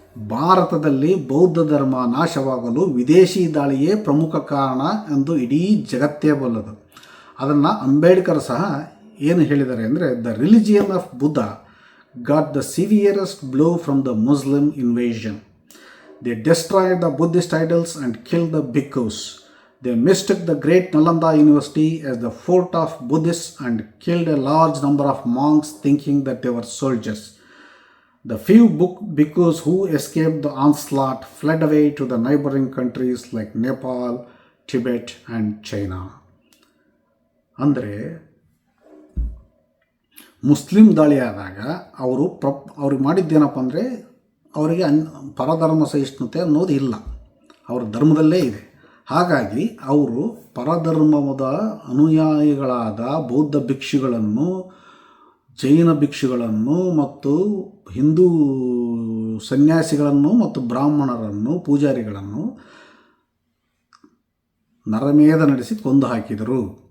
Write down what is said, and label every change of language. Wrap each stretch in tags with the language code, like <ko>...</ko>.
<kn>ಭಾರತದಲ್ಲಿ ಬೌದ್ಧ ಧರ್ಮ ನಾಶವಾಗಲು ವಿದೇಶಿ ದಾಳಿಯೇ ಪ್ರಮುಖ ಕಾರಣ ಎಂದು ಇಡೀ ಜಗತ್ತೇ ಬಲ್ಲದು. ಅದನ್ನು ಅಂಬೇಡ್ಕರ್ ಸಹ ಏನು ಹೇಳಿದ್ದಾರೆ ಅಂದರೆ,</kn> <en>The religion of Buddha got the severest blow from the Muslim invasion. They destroyed the Buddhist idols and killed the bhikkhus. They mistook the great Nalanda University as the fort of Buddhists and killed a large number of monks thinking that they were soldiers. The few bhikkhus who escaped the onslaught fled away to the neighboring countries like Nepal, Tibet and China.</en> <kn>ಅಂದರೆ Muslim ದಾಳಿಯಾದಾಗ ಅವ್ರಿಗೆ ಮಾಡಿದ್ದೇನಪ್ಪ ಅಂದರೆ, ಅವರಿಗೆ ಪರಧರ್ಮ ಸಹಿಷ್ಣುತೆ ಅನ್ನೋದು ಇಲ್ಲ, ಅವರ ಧರ್ಮದಲ್ಲೇ ಇದೆ. ಹಾಗಾಗಿ ಅವರು ಪರಧರ್ಮದ ಅನುಯಾಯಿಗಳಾದ ಬೌದ್ಧ ಭಿಕ್ಷುಗಳನ್ನು, ಜೈನ ಭಿಕ್ಷುಗಳನ್ನು ಮತ್ತು ಹಿಂದೂ ಸನ್ಯಾಸಿಗಳನ್ನು ಮತ್ತು ಬ್ರಾಹ್ಮಣರನ್ನು, ಪೂಜಾರಿಗಳನ್ನು ನರಮೇಧ ನಡೆಸಿ ಕೊಂದು ಹಾಕಿದರು.</kn>